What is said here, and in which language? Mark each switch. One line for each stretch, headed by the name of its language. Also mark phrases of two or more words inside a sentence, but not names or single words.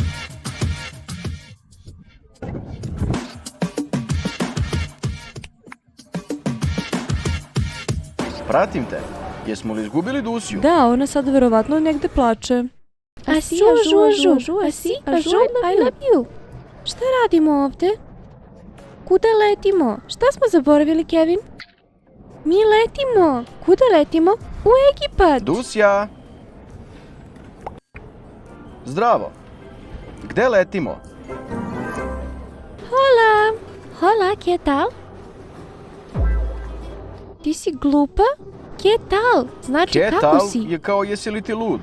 Serbian: Pratim te. Jesmo li izgubili Dusiju? Da, ona sad verovatno negde plače.
English: Asi, ažu, I love you.
Serbian: Šta radimo ovde? Kuda letimo? Šta smo zaboravili, Kevin? Mi letimo. Kuda letimo? U Egipat. Dusija! Zdravo! Gde letimo?
Spanish: Hola. Hola, ¿qué tal?
Serbian: Ti si glupa?
Spanish: ¿Qué tal?
Serbian: Znači, kako
Spanish: Ketal
Serbian: si? je kao jesi li ti lud.